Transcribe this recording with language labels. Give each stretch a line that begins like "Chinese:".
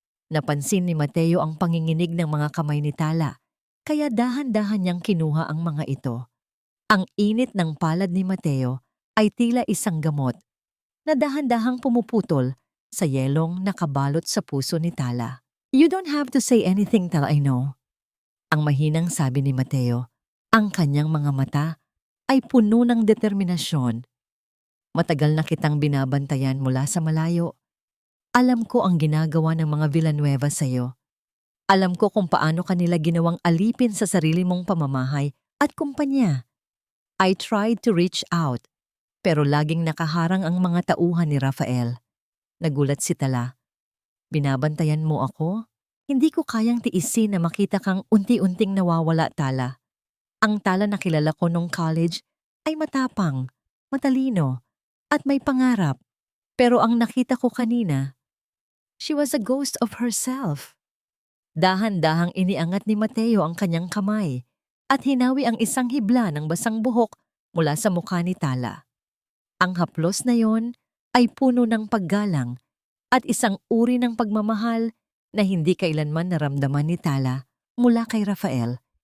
Filipino: Napansin ni Mateo ang panginginig ng mga kamay ni Tala, kaya dahan-dahan niyang kinuha ang mga ito. Ang init ng palad ni Mateo ay tila isang gamot na dahan-dahang pumuputol sa yelong nakabalot sa puso ni Tala.
English: You don't have to say anything till I know.
Filipino: Ang mahinang sabi ni Mateo, ang kanyang mga mata ay puno ng determinasyon. Matagal na kitang binabantayan mula sa malayo. Alam ko ang ginagawa ng mga Villanueva sa'yo. Alam ko kung paano kanila ginawang alipin sa sarili mong pamamahay at kumpanya.
English: I tried to reach out,
Filipino: pero laging nakaharang ang mga tauhan ni Rafael. Nagulat si Tala. Binabantayan mo ako? Hindi ko kayang tiisin na makita kang unti-unting nawawala, Tala. Ang Tala na kilala ko nung college ay matapang, matalino, at may pangarap. Pero ang nakita ko kanina,
English: she was a ghost of herself.
Filipino: Dahan-dahang iniangat ni Mateo ang kanyang kamay at hinawi ang isang hibla ng basang buhok mula sa mukha ni Tala. Ang haplos na yon ay puno ng paggalang at isang uri ng pagmamahal na hindi kailanman naramdaman ni Tala mula kay Rafael.